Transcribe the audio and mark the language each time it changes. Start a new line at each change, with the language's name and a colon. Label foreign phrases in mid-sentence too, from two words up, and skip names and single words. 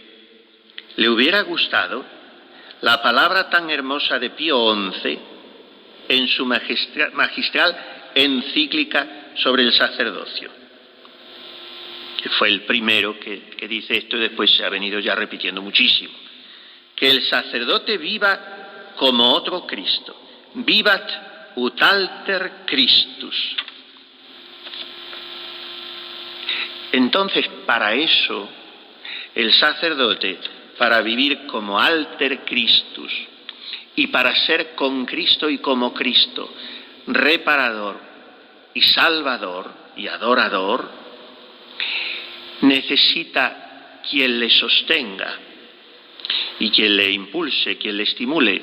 Spanish: le hubiera gustado la palabra tan hermosa de Pío XI en su magistral encíclica sobre el sacerdocio, que fue el primero que dice esto y después se ha venido ya repitiendo muchísimo, que el sacerdote viva como otro Cristo,
Latin: vivat ut alter Christus.
Spanish: Entonces, para eso, el sacerdote, para vivir como
Latin: alter Christus
Spanish: y para ser con Cristo y como Cristo, reparador y salvador y adorador, necesita quien le sostenga y quien le impulse, quien le estimule.